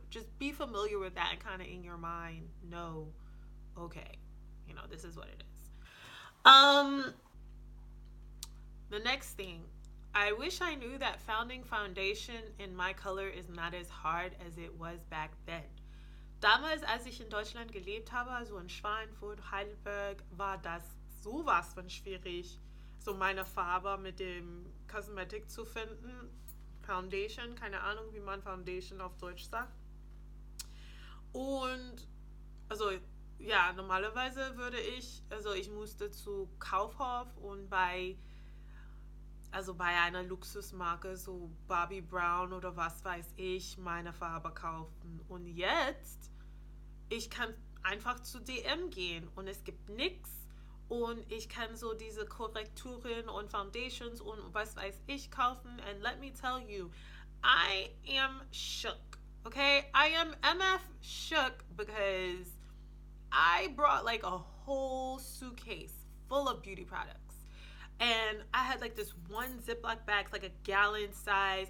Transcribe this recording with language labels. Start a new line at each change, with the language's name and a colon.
English: Just be familiar with that and kind of in your mind know, okay, this is what it is. The next thing, I wish I knew that founding foundation in my color is not as hard as it was back then.
German: Damals, als ich in Deutschland gelebt habe, also in Schweinfurt, Heidelberg, war das sowas von schwierig, so meine Farbe mit dem Cosmetic zu finden. Foundation, keine Ahnung, wie man Foundation auf Deutsch sagt. Und, also, ja, normalerweise ich musste zu Kaufhof und bei einer Luxusmarke, so Bobbi Brown oder was weiß ich, meine Farbe kaufen. Und jetzt, ich kann einfach zu DM gehen und es gibt nichts und ich kann so diese Korrekturen und Foundations und was weiß ich kaufen.
English: And let me tell you, I am shook. Okay, I am MF shook because I brought like a whole suitcase full of beauty products. And I had like this one Ziploc bag, like a gallon size.